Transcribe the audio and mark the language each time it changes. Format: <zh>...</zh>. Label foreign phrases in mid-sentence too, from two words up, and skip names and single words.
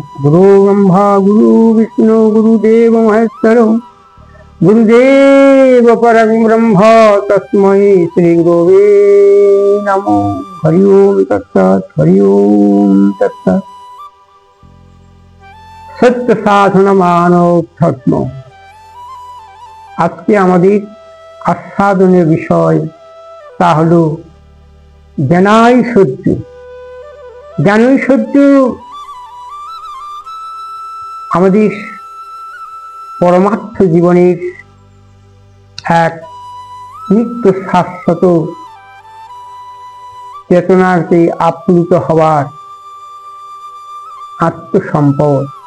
<sa>गुरु ब्रह्मा गुरु विष्णु गुरुदेव महेश्वरो गुरुदेव परं ब्रह्म तस्मै श्रीगुरुवे नमः। हरि ओम तत्सत्। हरि ओम तत्सत्।</sa> <bn>सत्य साधन मानव धर्म আজকে আমাদের আস্বাদনের বিষয় তা হলো জ্ঞানৈশ্বর্য। জ্ঞানৈশ্বর্য আমাদের পরমার্থ জীবনের এক নিত্য শাশ্বত চেতনাতে আপ্লুত হওয়ার আত্মসম্পদ।</bn>